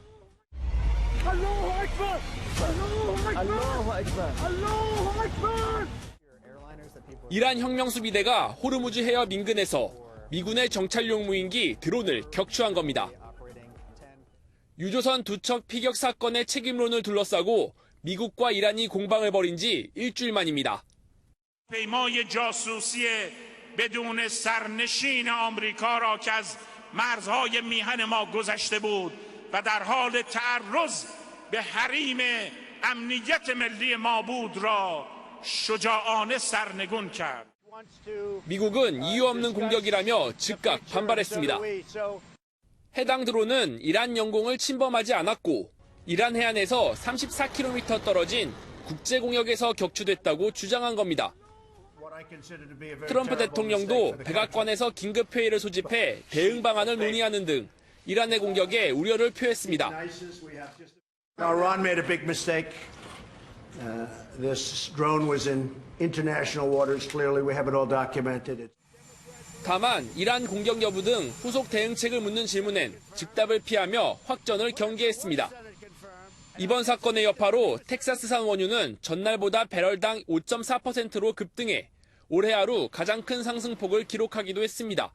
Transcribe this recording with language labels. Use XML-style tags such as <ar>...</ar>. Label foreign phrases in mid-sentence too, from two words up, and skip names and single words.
<ko>이란 혁명수비대가 호르무즈 해협 인근에서 미군의 정찰용 무인기 드론을 격추한 겁니다. 유조선 2척 피격 사건의 책임론을 둘러싸고 미국과 이란이 공방을 벌인 지 일주일 만입니다.</ko> <fa>پیمای جاسوسی بدون سرنشین آمریکا را که از مرزهای میهن ما گذشته بود و در حال تعرض به حریم امنیت ملی ما بود را شجاعانه سرنگون کرد.</fa> <ko>미국은 이유 없는 공격이라며 즉각 반발했습니다. 해당 드론은 이란 영공을 침범하지 않았고 이란 해안에서 34km 떨어진 국제공역에서 격추됐다고 주장한 겁니다. 트럼프 대통령도 백악관에서 긴급회의를 소집해 대응 방안을 논의하는 등 이란의 공격에 우려를 표했습니다.</ko> <en>Iran made a big mistake. This drone was in international waters. Clearly, we have it all documented.</en> <ko>다만 이란 공격 여부 등 후속 대응책을 묻는 질문엔 즉답을 피하며 확전을 경계했습니다. 이번 사건의 여파로 텍사스산 원유는 전날보다 배럴당 5.4%로 급등해 올해 하루 가장 큰 상승폭을 기록하기도 했습니다.</ko>